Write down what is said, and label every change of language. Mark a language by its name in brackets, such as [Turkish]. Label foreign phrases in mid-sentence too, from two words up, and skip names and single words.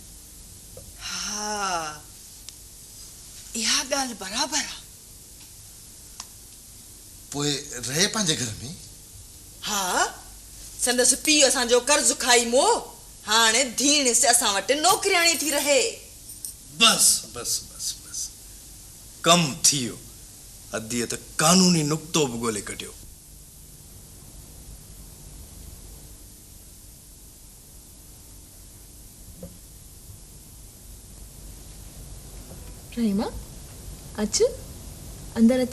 [Sindhi] हाँ इहा गाल बराबर आ पोइ रहे पंहिंजे घर में हाँ संदस पी असां जो कर्ज खाई मो हाने धीण से असां वटि नौकरियाणी थी रहे बस बस बस बस कम थियो अदीअ त कानूनी नुक्तो बि ॻोल्हे कढियो। रहीमा अच अंदर अच